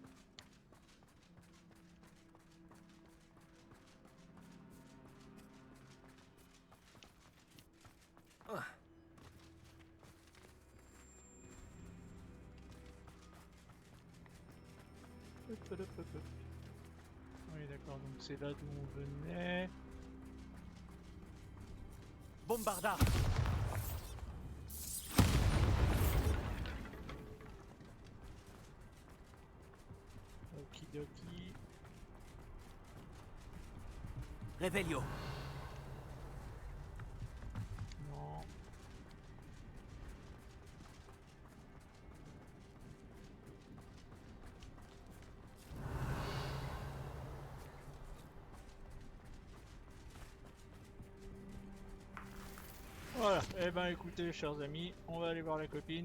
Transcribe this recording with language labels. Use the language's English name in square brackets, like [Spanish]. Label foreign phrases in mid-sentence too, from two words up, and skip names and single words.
[French] Hop, hop, hop, hop. Oui, d'accord, donc c'est là d'où on venait. Bombarda. Okidoki. Revelio. Non. Voilà, eh ben écoutez chers amis, on va aller voir la copine.